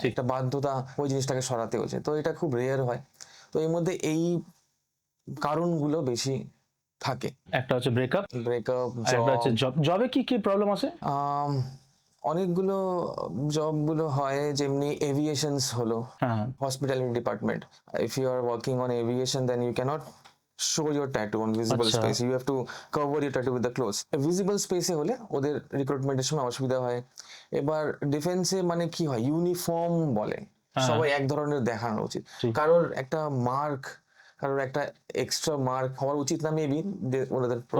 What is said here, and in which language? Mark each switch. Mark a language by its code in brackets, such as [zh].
[bn] একটা বাধ্যতা, ওই জিনিসটাকে সরাতে হচ্ছে, তো এটা খুব রেয়ার হয়। তো এর মধ্যে এই কারণগুলো বেশি থাকে। একটা হচ্ছে ব্রেকআপ, ব্রেকআপ, একটা হচ্ছে জব। জবে কি কি প্রবলেম আছে? অনেকগুলো জবগুলো হয়, যেমনি এভিয়েশনস হলো, হ্যাঁ [en] hospitality department. If you are working on aviation, then you cannot show your tattoo on visible [bn] আচ্ছা। [en] space. You have to cover your tattoo with the clothes. [bn] Visible space এ হলে ওদের রিক্রুটমেন্টের সময় অসুবিধা হয়। এবার ডিফেন্সে মানে কি হয়, ইউনিফর্ম বলে, সবাই এক ধরনের দেখানো উচিত। কারোর একটা মার্ক, কারোর একটা এক্সট্রা মার্ক হওয়ার উচিত না মেবি ওদের